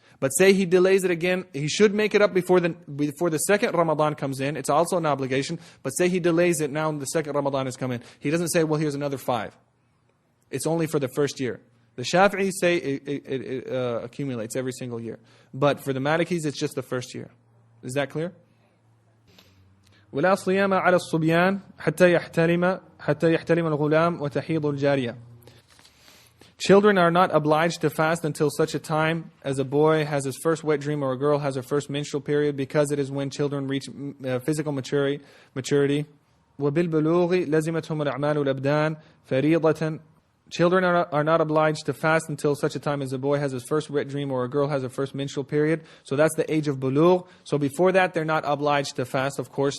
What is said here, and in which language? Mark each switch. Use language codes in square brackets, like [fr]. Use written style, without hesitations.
[en] But say he delays it again, he should make it up before the second Ramadan comes in. It's also an obligation. But say he delays it now, the second Ramadan has come in. He doesn't say, well, here's another 5. It's only for the first year. The Shafi'is say it accumulates every single year. But for the Malikis, it's just the first year. Is that clear? [ar] ولا صيام على الصبيان حتى يحتلم الغلام وتحيض الجارية. [en] Children are not obliged to fast until such a time as a boy has his first wet dream or a girl has her first menstrual period, because it is when children reach physical maturity. [ar] وبالبلوغ لزمتهم الأعمال والأبدان فريضة. [en] Children are not obliged to fast until such a time as a boy has his first wet dream or a girl has her first menstrual period. So that's the age of bulugh. So before that, they're not obliged to fast, of course.